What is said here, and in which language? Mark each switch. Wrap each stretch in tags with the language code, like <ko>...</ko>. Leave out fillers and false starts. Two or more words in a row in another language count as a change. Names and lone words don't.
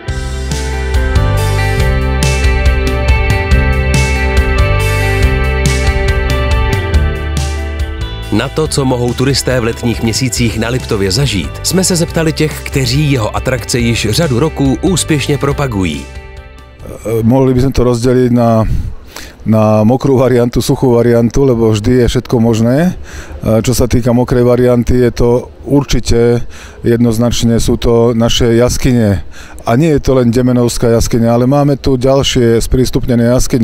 <cs>Na to, co mohou turisté v letních měsících na Liptově zažít, jsme se zeptali těch, kteří jeho atrakce již řadu roků úspěšně propagují.</cs> <sk>Mohli by sme to rozdeliť na mokrú variantu, suchú variantu, lebo vždy je všetko možné. Čo sa týka mokrej varianty, je to určite jednoznačne sú to naše jaskyne. A nie je to len Demenovská jaskyňa, ale máme tu ďalšie sprístupnené jaskyne.</sk>